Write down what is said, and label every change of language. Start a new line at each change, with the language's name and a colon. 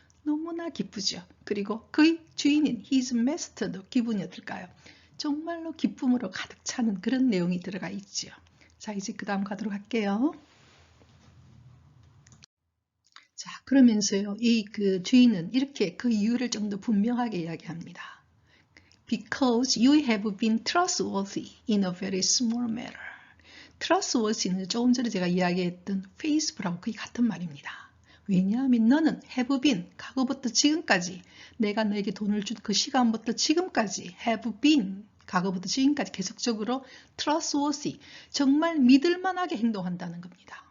Korean: 너무나 기쁘죠. 그리고 그의 주인인 his master 도 기분이 어떨까요? 정말로 기쁨으로 가득 차는 그런 내용이 들어가 있죠. 자, 이제 그 다음 가도록 할게요. 자, 그러면서요, 이 그 주인은 이렇게 그 이유를 좀 더 분명하게 이야기합니다.
English: Because you have been trustworthy in a very small matter.
Korean: trustworthy는 조금 전에 제가 이야기했던 faithful하고 거의 같은 말입니다. 왜냐하면 너는 have been, 과거부터 지금까지 내가 너에게 돈을 준 그 시간부터 지금까지 have been, 과거부터 지금까지 계속적으로 trustworthy, 정말 믿을만하게 행동한다는 겁니다.